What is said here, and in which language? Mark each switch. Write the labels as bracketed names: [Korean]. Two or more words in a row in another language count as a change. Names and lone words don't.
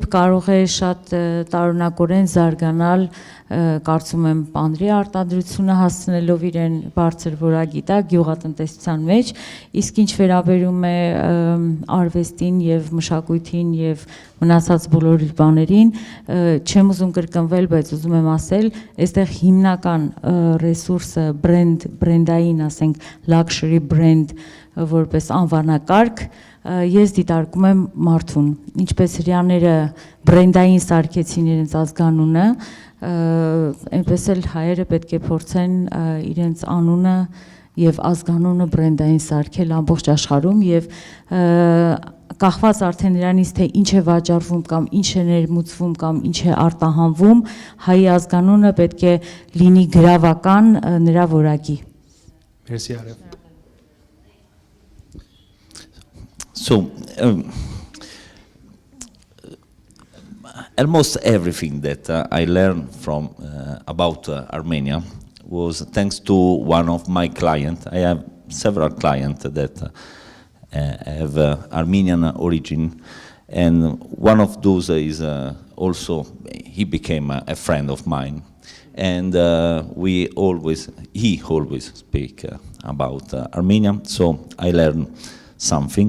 [Armenian] կարող է շատ տարօրինակորեն զարգանալ, կարծում եմ, պանրի արտադրությունը հասցնելով իրեն բարձր որակիտակ գյուղատնտեսության մեջ, իսկ ինչ վերաբերում է արվեստին եւ մշակույթին եւ մնացած բոլոր բաներին, չեմ ուզում կրկնվել, բայց ուզում եմ ասել, այստեղ հիմնական ռեսուրսը բրենդային, ասենք, luxury brand որպես անվանակարգ, ես դիտարկում եմ մարդուն, ինչպես հրյաները բրենդային սարքեցին իրենց ազգանունը, այնպես էլ հայերը պետք է փորձեն իրենց անունը եւ ազգանունը բրենդային սարքել ամբողջ աշխարհում եւ կախված արդեն նրանից թե ինչ է վաճառվում կամ ինչ է ներմուծվում կամ ինչ է արտահանվում, հայ ազգանունը պետք է լինի գրավական նրա որակի։ [English] Merci Arev. So, almost everything that I learned from about Armenia was thanks to one of my clients. I have several clients that have Armenian origin, and one of those is also, he became a friend of mine, and he always speak about Armenia, so I learned something.